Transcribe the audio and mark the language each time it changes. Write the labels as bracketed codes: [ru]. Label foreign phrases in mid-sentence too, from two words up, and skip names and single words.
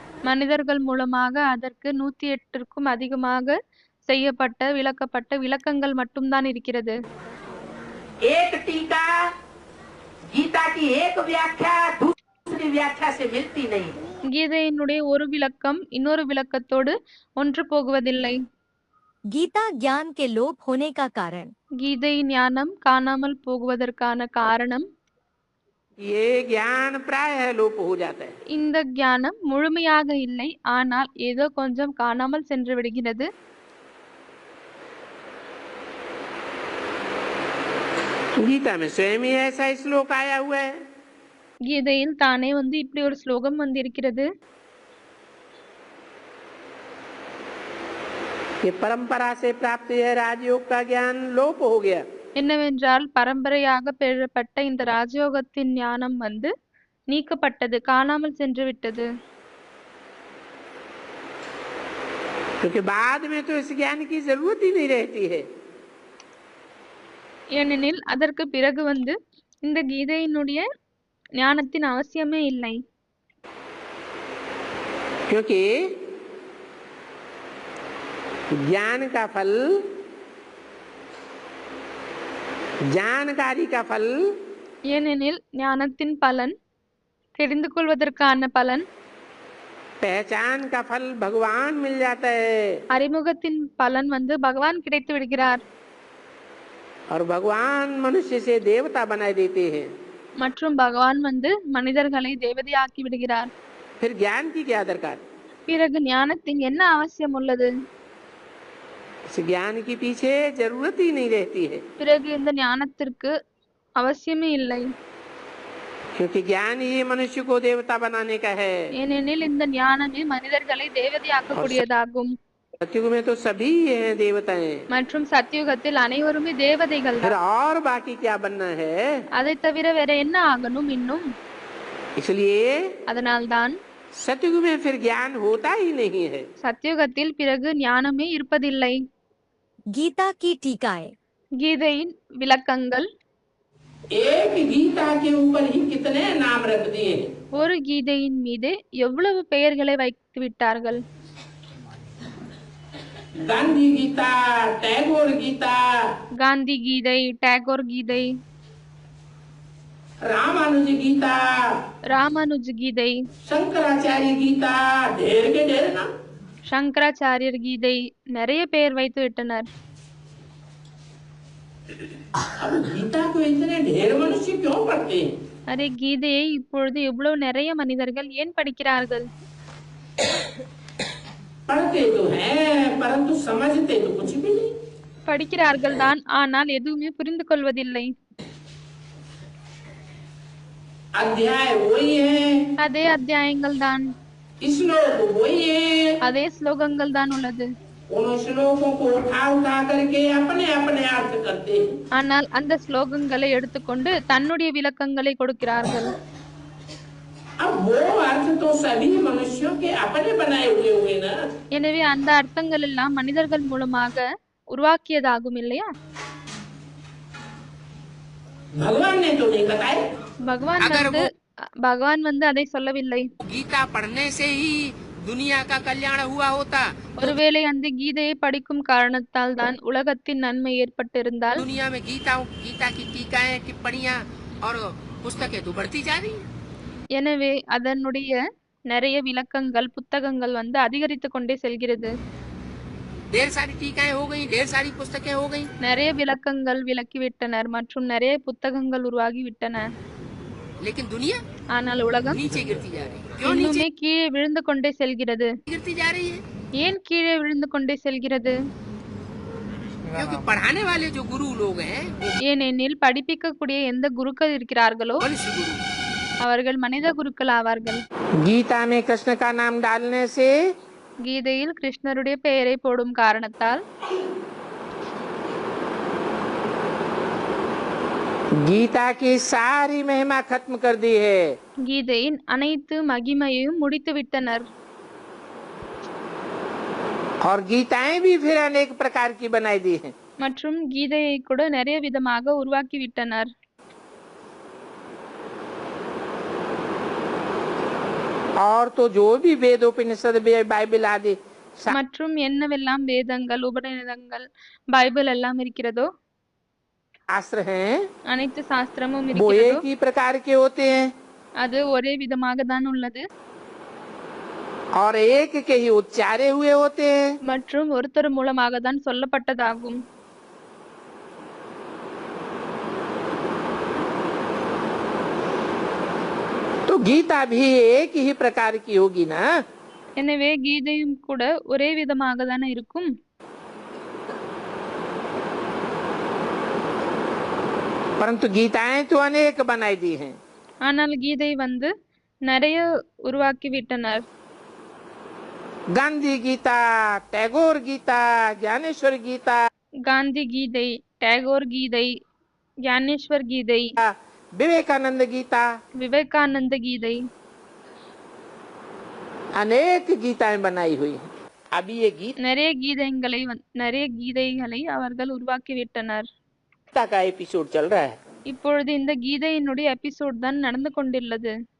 [ta] மனிதர்கள் மூலமாக அதற்கு 108க்கும் அதிகமாக செய்யப்பட்ட விளக்கப்பட்ட விளக்கங்கள் மட்டும்தான் இருக்கிறது. [hi] एक टीका गीता की एक व्याख्या दूसरी व्याख्या से मिलती नहीं। [ta] கீதையினுடைய ஒரு விளக்கம் இன்னொரு விளக்கத்தோடு ஒன்று போகுவதில்லை. [hi] गीता ज्ञान के लोप होने का कारण [ta] கீதை ஞானம் காணாமல் போகுவதற்கான காரணம் [hi] ये ज्ञान प्राय लोप हो जाता है। [ta] இந்த ஞானம் முழுமையாக இல்லை, ஆனால் ஏதோ கொஞ்சம் காணாமல் சென்று விடுகிறது. [hi] गीता में स्वयं ही ऐसा श्लोक आया हुआ है। [ta] கீதையில் தானே இப்படி ஒரு ஸ்லோகம் இருக்கிறது. [hi] कि परंपरा से प्राप्त यह राजयोग का ज्ञान लोप हो गया। [ta] என்னவென்றால் பரம்பரையாக பெறப்பட்ட இந்த ராஜயோகத்தின் ஞானம் நீக்கப்பட்டது, காணாமல் சென்று விட்டது. [hi] क्योंकि बाद में तो इस ज्ञान की जरूरत ही नहीं रहती है। [ta] ஏனெனில் அதற்கு பிறகு இந்த கீதையினுடைய ஞானத்தின் அவசியமே இல்லை. [hi] क्योंकि ज्ञान का फल, जानकारी का फल, [ta] ஏனெனில் ஞானத்தின் பலன், தெரிந்து கொள்வதற்கான பலன், [hi] पहचान का फल भगवान मिल जाता है। [ta] அறிமுகத்தின் பலன் பகவான் கிடைத்து விடுகிறார். [hi] और भगवान मनुष्य से देवता बना देते हैं। [ta] மற்றும் பகவான் மனிதர்களை தேவதையாக்கி விடுகிறார். [hi] फिर ज्ञान की क्या दरकार? [ta] பிறகு ஞானத்தின் என்ன அவசியம் உள்ளது? [hi] इस ज्ञान के पीछे जरूरत ही नहीं रहती है, [ta] பிறகு இந்த ஞானத்திற்கு அவசியமே இல்லை. [hi] क्योंकि ज्ञान ही मनुष्य को देवता बनाने का है। [ta] ஏனெனில் இந்த ஞானமே மனிதர்களை தேவதையாக்கக்கூடியதாகும். [hi] सतयुग में तो सभी हैं देवताएं, [ta] மற்றும் சத்தியுகத்தில் அனைவருமே தேவதைகள் [hi] फिर [ta] தான். [hi] और बाकी क्या बनना है? [ta] அதை தவிர வேற என்ன ஆகணும் இன்னும்? [hi] इसलिए [ta] அதனால்தான் [hi] सतयुग में फिर ज्ञान होता ही नहीं है। [ta] சத்தியுகத்தில் பிறகு ஞானமே இருப்பதில்லை. [hi] गीता की टीकाएं। [ta] கீதையின் விளக்கங்கள். [hi] एक गीता के ऊपर ही कितने नाम रख दिए हैं। [ta] ஒரு கீதையின் மீது எவ்வளவு பெயர்களை வைத்து விட்டார்கள். [hi] गांधी गीता, टैगोर गीता, [ta] காந்தி கீதை, டேகோர் கீதை, [hi] रामानुज गीता, [ta] ராமானுஜ கீதை, [hi] शंकराचार्य गीता, ढेर के ढेर नाम। [ta] சங்கராச்சாரியர் கீதை, நிறைய பெயர் வைத்து விட்டனர். [hi] अब गीता को इतने ढेर मनुष्य क्यों पढ़ते हैं? [ta] அரே கீதையை இப்பொழுது இவ்வளவு நிறைய மனிதர்கள் ஏன் படிக்கிறார்கள்? [hi] पढ़ते तो हैं परंतु समझते तो कुछ भी नहीं। [ta] படிக்கிறார்கள் தான், ஆனால் எதுவுமே புரிந்து கொள்வதில்லை. [hi] अध्याय वही है, [ta] அதே அத்தியாயங்கள் தான், [hi] श्लोक वही है, [ta] அதே ஸ்லோகங்கள் தான் உள்ளது. [hi] उन श्लोकों को उठा उठा करके अपने अपने अर्थ करते हैं। [ta] ஆனால் அந்த ஸ்லோகங்களை எடுத்துக்கொண்டு தன்னுடைய விளக்கங்களை கொடுக்கிறார்கள். [hi] अब वो अर्थ तो सभी मनुष्यों के अपने बनाए हुए ना। [ta] எனவே அந்த அர்த்தங்கள் எல்லாம் மனிதர்கள் மூலமாக உருவாக்கியதாகும் இல்லையா? [hi] भगवान ने तो नहीं बताया। [ta] பகவான் வந்து அதை சொல்லவில்லை. [hi] गीता पढ़ने से ही दुनिया का कल्याण हुआ होता। [ta] ஒருவேளை அந்த கீதையை படிக்கும் காரணத்தால் தான் உலகத்தின் நன்மை ஏற்பட்டிருந்தால் [hi] दुनिया में गीता की टीकाएं, टिप्पणियां और पुस्तकें तो बढ़ती जा रही हैं। [ta] எனவே அதனுடைய நிறைய விளக்கங்கள், புத்தகங்கள் வந்து அதிகரித்து கொண்டே செல்கிறது. [hi] ढेर सारी टीकाएं हो गई, ढेर सारी पुस्तकें हो गई, [ta] நிறைய விளக்கங்கள் விளக்கிவிட்டனர் மற்றும் நிறைய புத்தகங்கள் உருவாகி விட்டன. [hi] लेकिन दुनिया [ta] ஆனால் உலகம் [hi] नीचे गिरती जा रही है। क्यों नीचे [ta] இன்னுமே கீழே விழுந்து கொண்டே செல்கிறது? [hi] गिरती जा रही है? [ta] ஏன் கீழே விழுந்து கொண்டே செல்கிறது? [hi] क्योंकि पढ़ाने वाले जो गुरु लोग हैं वो [ta] ஏனெனில் படிப்பிக்கக்கூடிய எந்த குருக்கள் இருக்கிறார்களோ [hi] मनुष्य गुरु। [ta] அவர்கள் மனித குருக்கள் ஆவார்கள். [hi] गीता में कृष्ण का नाम डालने से [ta] கீதையில் கிருஷ்ணருடைய பெயரை போடும் காரணத்தால் [hi] गीता की सारी महिमा खत्म कर दी है। [ta] கீதையின் அனைத்து மகிமையையும் முடித்து விட்டனர். [hi] और गीताएं भी फिर अनेक प्रकार की बनाई दी हैं। [ta] மற்றும் கீதையை கூட நிறைய விதமாக உருவாக்கி விட்டனர். [hi] और तो जो भी वेद उपनिषद बाइबल आदि [ta] மற்றும் என்னவெல்லாம் வேதங்கள், உபநிடதங்கள், பைபிள் எல்லாம் இருக்கிறதோ [hi] शास्त्र हैं [ta] அனைத்து சாஸ்திரமும் [hi] वो [ta] இருக்கிறதோ [hi] एक ही प्रकार के होते हैं [ta] அது ஒரே விதமாக தான் உள்ளது [hi] और एक के ही उच्चारे हुए होते हैं। [ta] மற்றும் ஒருத்தர் மூலமாக தான் சொல்லப்பட்டதாகும். [hi] तो गीता भी एक ही प्रकार की होगी ना। [ta] எனவே கீதையும் கூட ஒரே விதமாக தானே இருக்கும். [hi] परंतु गीताएं तो अनेक बनाई दी हैं। [ta] ஆனால் கீதை வந்து நிறைய உருவாக்கி விட்டனர். [hi] गांधी गीता, टैगोर गीता, ज्ञानेश्वर गीता, [ta] காந்தி கீதை, டேகோர் கீதை, ஞானேஸ்வர் கீதை, [hi] विवेकानंद गीता, [ta] விவேகானந்த கீதை, [hi] अनेक गीताएं बनाई हुई हैं। अभी ये [ta] நிறைய கீதைகளை அவர்கள் உருவாக்கி விட்டனர். [hi] गीता का एपिसोड चल रहा है। [ta] இப்பொழுது இந்த கீதையினுடைய எபிசோட் தான் நடந்து கொண்டுள்ளது.